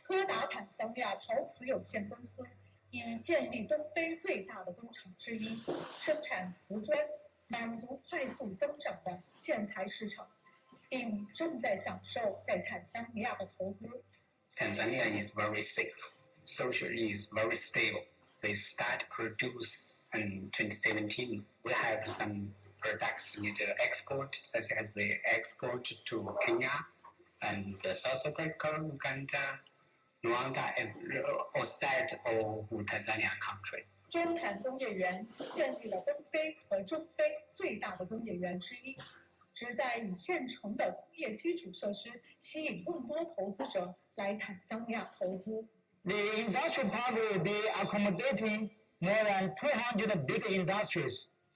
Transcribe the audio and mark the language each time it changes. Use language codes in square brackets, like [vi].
[zh] 柯达坦桑尼亚陶瓷有限公司已建立东非最大的工厂之一，生产瓷砖，满足快速增长的建材市场，并正在享受在坦桑尼亚的投资。 [en] Tanzania is very safe. Socially is very stable. They start produce in 2017. We have some products need export, such as the export to Kenya and South Africa, Uganda, Rwanda, and outside of Tanzania country. [zh] 中坦工业园建立了东非和中非最大的工业园之一，旨在以现成的工业基础设施吸引更多投资者来坦桑尼亚投资。 [en] The industrial park will be accommodating more than 200 big industries.